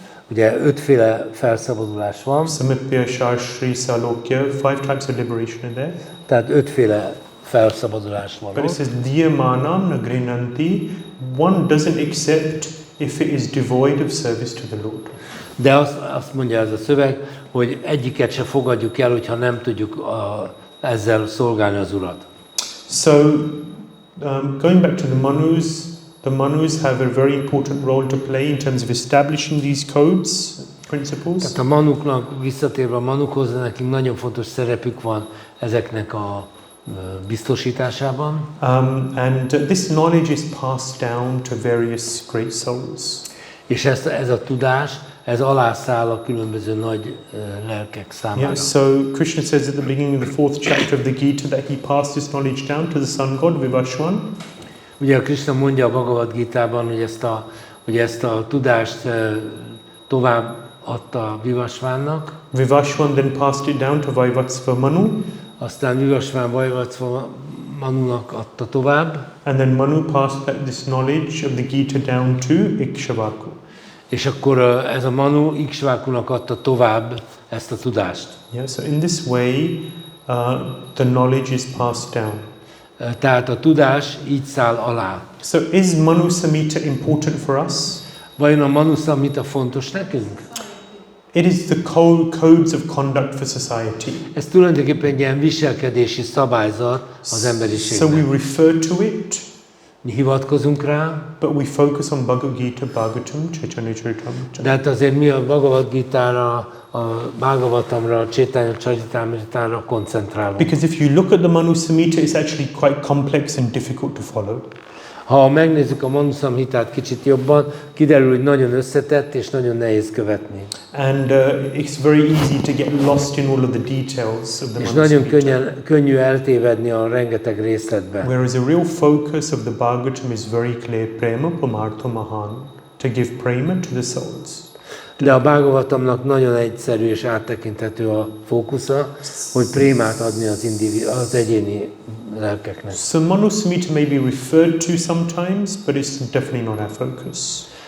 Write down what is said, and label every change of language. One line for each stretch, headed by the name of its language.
Hungarian: Ugye 5 féle felszabadulás van,
English: Samipya, Shashri, Salokya, 5 types of liberation are there.
Hungarian: tehát 5 féle felszabadulás van.
English: But it says, Diyamanam nagrinanti, one doesn't accept if it is devoid of service to the Lord.
Hungarian: De azt mondja ez a szöveg, hogy egyiket se fogadjuk el, hogyha nem tudjuk ezzel szolgálni az Urat.
English: So, going back to the Manus have a very important role to play in terms of establishing these codes, principles.
Hungarian: Tehát a Manuknak, visszatérve a Manukhoz, nekünk nagyon fontos szerepük van ezeknek a biztosításában.
English: And this knowledge is passed down to various great souls.
Hungarian: És ez a tudás, ez alászáll a különböző nagy lelkek számára.
English: Yeah, so Krishna says at the beginning of the 4th chapter of the Gita that he passed this knowledge down to the sun god Vivaswan.
Hungarian: Ugye a Krishna mondja a Bhagavad Gitában, hogy ezt a tudást tovább adta Vivasvánnak.
English: Vivaswan then passed it down to Vaivatsva Manu.
Hungarian: Aztán Vivasván Vaivatsva Manunak adta tovább.
English: And then Manu passed this knowledge of the Gita down to Ikshvaku.
Hungarian: És akkor ez a Manu Ikshvákunak adta tovább ezt a tudást.
English: Yeah, so in this way, the knowledge is passed down.
Hungarian: Tehát a tudás így száll alá.
English: So is Manu Samhita important for us?
Hungarian: Vajon a Manu Samhita fontos nekünk?
English: It is the codes of conduct for society.
Hungarian: Ez tulajdonképpen egy ilyen viselkedési szabályzat az
English: So
Hungarian: emberiségnek.
English: we refer to it,
Hungarian: Mi hivatkozunk rá,
English: but we focus on Bhagavad Gita, Bhagavatam, Chaitanya Charitamrita.
Hungarian: de hát azért mi a Bhagavad Gita-ra, a Bhagavatamra, a Chaitanya Charitamrita-ra koncentrálunk.
English: Because if you look at the Manu Samhita, it's actually quite complex and difficult to follow.
Hungarian: Ha megnézzük a Manu Samhitát kicsit jobban, kiderül, hogy nagyon összetett és nagyon nehéz követni.
English: And it's very easy to get lost in all of the details of the
Hungarian: És
English: Manu
Hungarian: nagyon
English: Samhita.
Hungarian: könnyű eltévedni a rengeteg részletbe.
English: Whereas a real focus of the Bhagavatam is very clear,
Sanskrit: prema pamartha mahan,
English: to give prema to the souls.
Hungarian: De a Bhagavatamnak nagyon egyszerű és áttekinthető a fókusza, hogy prémát adni az egyéni lelkeknek.
English: So Manu Samhita may be referred to sometimes, but it's definitely not our focus.